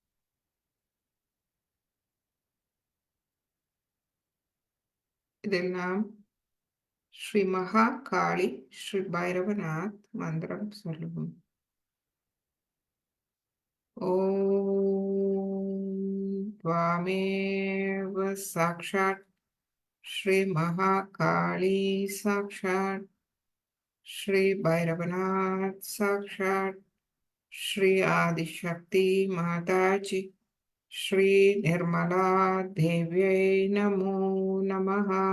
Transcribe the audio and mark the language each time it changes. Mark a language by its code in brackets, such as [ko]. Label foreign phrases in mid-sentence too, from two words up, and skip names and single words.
[ta] இதில் நாம் ஸ்ரீ மகா காளி ஸ்ரீ பைரவநாத் மந்திரம் சொல்லுவோம். [sa] ஓம் त्वामेव साक्षात् श्री महाकाली साक्षात् श्री भैरवनाथ साक्षात् श्री आदिशक्ति माताजी श्री निर्मला देव्यै नमो नमः.